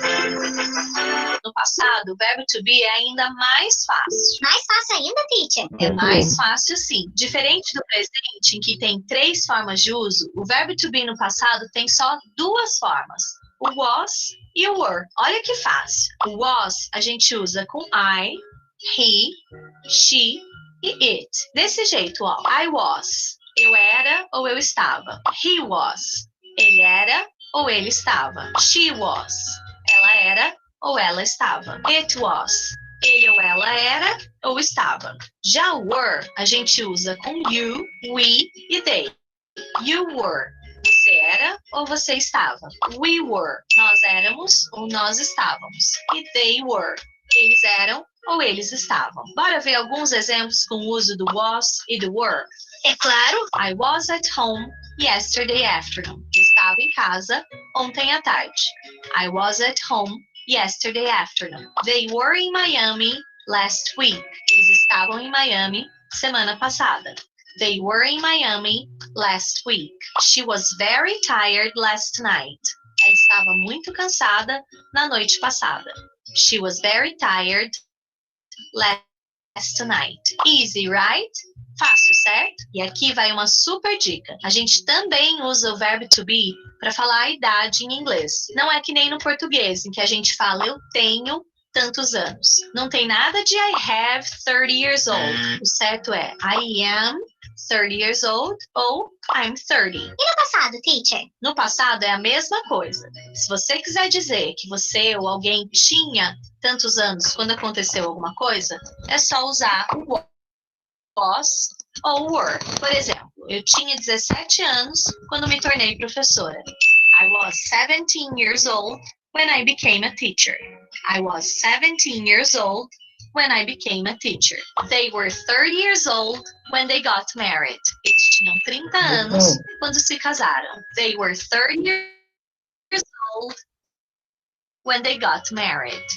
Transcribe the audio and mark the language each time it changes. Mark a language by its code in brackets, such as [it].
[pt] No passado, o verbo to be é ainda mais fácil. Mais fácil ainda, teacher? É mais fácil, sim. Diferente do presente, em que tem 3 formas de uso, o verbo to be no passado tem só 2 formas: o was e o were. Olha que fácil. O was a gente usa com I, he, she e it. Desse jeito, ó. [en] I was. [pt] Eu era ou eu estava. [en] He was. [pt] Ele era ou ele estava. [en] She was. [pt] Ela era ou ela estava. [en] It was. [pt] Ele ou ela era ou estava. Já o were a gente usa com you, we e they. [en] You were. [pt] Você era ou você estava. [en] We were. [pt] Nós éramos ou nós estávamos. E [en] they were. [pt] Eles eram ou eles estavam. Bora ver alguns exemplos com o uso do was e do were. É claro. [en] I was at home yesterday afternoon. [pt] Estava em casa ontem à tarde. [en] I was at home yesterday afternoon. They were in Miami last week. [pt] Eles estavam em Miami semana passada. [en] They were in Miami last week. She was very tired last night. [pt] Ela estava muito cansada na noite passada. [en] She was very tired last night. Easy, right? [pt] Fácil, certo? E aqui vai uma super dica. A gente também usa o verbo to be para falar a idade em inglês. Não é que nem no português, em que a gente fala eu tenho tantos anos. Não tem nada de [en] I have 30 years old. [pt] O certo é [en] I am 30 years old [pt] ou [en] I'm 30. [pt] E no passado, teacher? No passado é a mesma coisa. Se você quiser dizer que você ou alguém tinha tantos anos quando aconteceu alguma coisa, é só usar o was ou were. Por exemplo, eu tinha 17 anos quando me tornei professora. [en] I was 17 years old when I became a teacher. I was 17 years old when I became a teacher. They were 30 years old when they got married. [pt] Eles tinham 30 anos quando se casaram. [en] They were 30 years old when they got married.